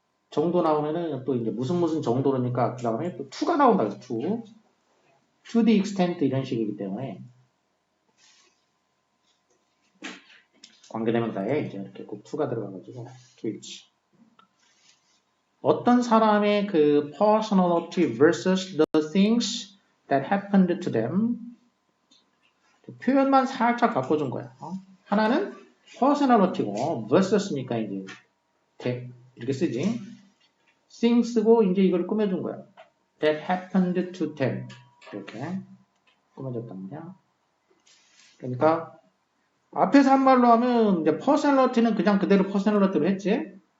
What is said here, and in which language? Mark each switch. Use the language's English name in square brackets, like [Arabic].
[Korean] 정도 나오면은 또 이제 무슨 정도로니까 그 다음에 또 to가 나온다, 그래서 to the extent 이런 식이기 때문에 관계대명사에 이제 이렇게 꼭 to가 들어가가지고 to which. 어떤 사람의 그 [English] personality versus the things that happened to them. [Korean] 표현만 살짝 바꿔준 거야. 하나는 personality고 versus니까 이제 이렇게 쓰지. things고 이제 이걸 꾸며준 거야. [English] that happened to them. [Korean] 이렇게 꾸며줬단 말이야. 그러니까 앞에서 한 말로 하면 이제 personality는 그냥 그대로 personality로 했지.